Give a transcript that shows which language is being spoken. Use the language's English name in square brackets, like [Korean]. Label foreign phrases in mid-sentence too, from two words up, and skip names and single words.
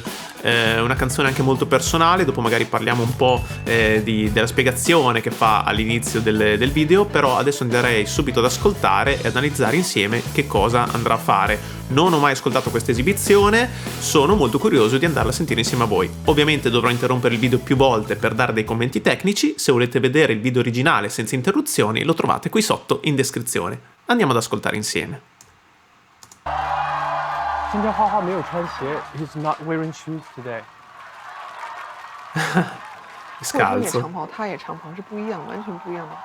[Italian] Una canzone anche molto personale, dopo magari parliamo un po' della spiegazione che fa all'inizio del video, però adesso andrei subito ad ascoltare e ad analizzare insieme che cosa andrà a fare. Non ho mai ascoltato questa esibizione, sono molto curioso di andarla a sentire insieme a voi. Ovviamente dovrò interrompere il video più volte per dare dei commenti tecnici. Se volete vedere il video originale senza interruzioni lo trovate qui sotto in descrizione. Andiamo ad ascoltare insieme. [Chinese] 今天花花没有穿鞋 ， [English] He's not wearing shoes today. [Chinese] 或者你也长袍，他也长袍，是不一样，完全不一样的。